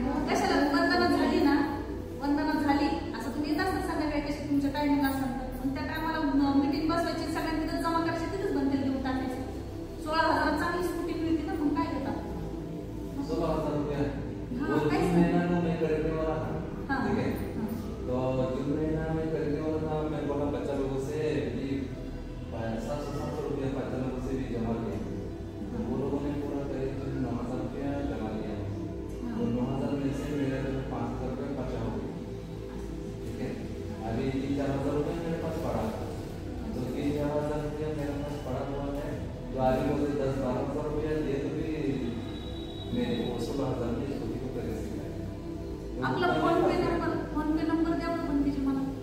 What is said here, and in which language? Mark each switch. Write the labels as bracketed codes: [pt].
[mr] कशाला वंदना झाली ना वंदना झाली असं तुम्ही येत असता संध्याकाळी कशी तुमच्या टायमिंग असाल तर त्या टायमाला मिटिंग बसवायची सगळ्यांनी तिथं जमा करायची तिथेच बनतेल देऊन टाकायचे 16,000 चांगली स्कूटी मिळते ना मग काय घेतात [hi] 16,000 रुपया वो जून महीना में मैं खरीदने वाला था ठीक है तो जून महीना में खरीदने वाला था मैं बोला बच्चा लोगों से भी 700 रुपया बच्चा लोगों से भी जमा किया वो लोगों ने पूरा करीब 9,000 रुपया जमा किया तो 9,000 में से मेरे तो 5,000 रुपया बचा हो गया ठीक है अभी 3-4,000 रुपया मेरे पास पड़ा तो 3-4,000 रुपया मेरे पास पड़ा हुआ है तो आगे मुझे 10-12,000 रुपया दे तो भी मैं 16,000 में स्कूटी को खरीद सकता [mr] आपला फोन पे नंबर द्या पण तिची मला